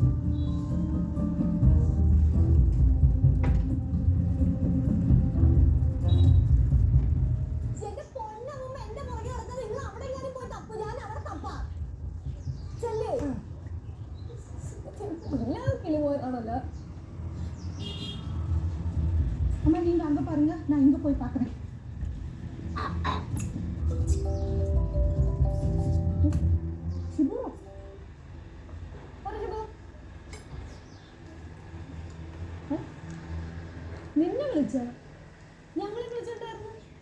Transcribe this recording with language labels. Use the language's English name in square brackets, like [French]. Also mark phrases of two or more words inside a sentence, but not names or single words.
[Malayalam] എന്റെ പൊന്നമ്മ എന്റെ പുറകെ നടക്കാൻ നിങ്ങൾ അവിടെ എങ്ങാനും പോയി തപ്പു. ഞാൻ അവിടെ തപ്പാ ചെല്ലേ. എല്ലാ കിളിപോയാണല്ലോ. [Tamil] அம்மா, நீங்க அங்க பாருங்க, நான் இங்க போய் பார்க்கறேன். [Malayalam] ശിബു ശിബു നിന്നെ വിളിച്ച? ഞങ്ങളെ വിളിച്ചിട്ടുണ്ടായിരുന്നു.